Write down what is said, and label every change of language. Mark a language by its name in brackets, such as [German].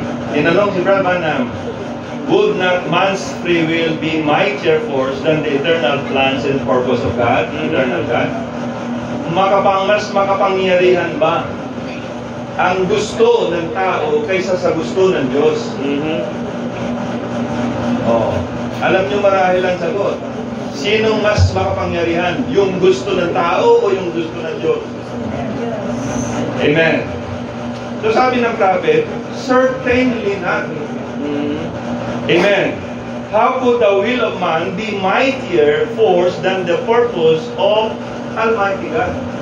[Filipino] Tinanong si [English] Brad Branham, would not man's free will be mightier force than the eternal plans and purpose of God, eternal God? [Filipino] Mas makapangyarihan ba ang gusto ng tao kaysa sa gusto ng Diyos. Oh. Alam nyo marahil ang sagot. Sinong mas makapangyarihan? Yung gusto ng tao o yung gusto ng Diyos? Amen. So sabi ng prophet, [English] certainly not. [Filipino] Amen. [English] How could the will of man be mightier force than the purpose of Almighty God?